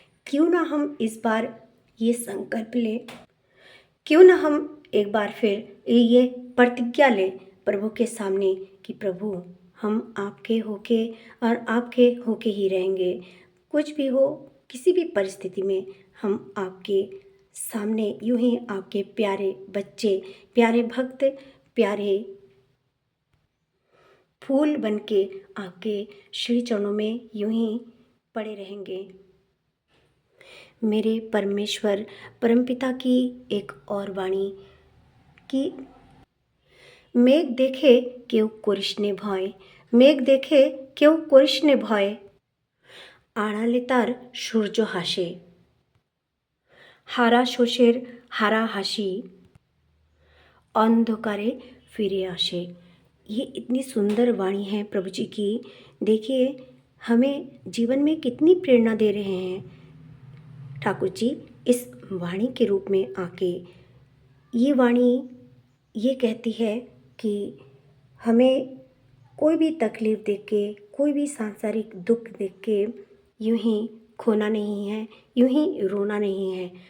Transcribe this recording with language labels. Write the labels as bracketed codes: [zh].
[hi] क्यों ना हम इस बार ये संकल्प लें, क्यों ना हम एक बार फिर ये प्रतिज्ञा लें प्रभु के सामने कि प्रभु हम आपके होके और आपके होके ही रहेंगे, कुछ भी हो किसी भी परिस्थिति में हम आपके सामने यूं ही आपके प्यारे बच्चे, प्यारे भक्त, प्यारे फूल बनके आपके श्री चरणों में यूं ही पड़े रहेंगे। मेरे परमेश्वर परमपिता की एक और वाणी कि [bn] मेघ देखे केउ করিসনে ভয়, মেঘ দেখে কেউ করিসনে ভয়, আড়ালে তার সূর্য হাসে, হারা শোষের হারা হাসি, অন্ধকারে फिरे आशे। [hi] ये इतनी सुंदर वाणी है प्रभु जी की। देखिए हमें जीवन में कितनी प्रेरणा दे रहे हैं ठाकुर जी इस वाणी के रूप में आके। ये वाणी ये कहती है कि हमें कोई भी तकलीफ़ देख के, कोई भी सांसारिक दुख देख के यूं ही खोना नहीं है, यूं ही रोना नहीं है।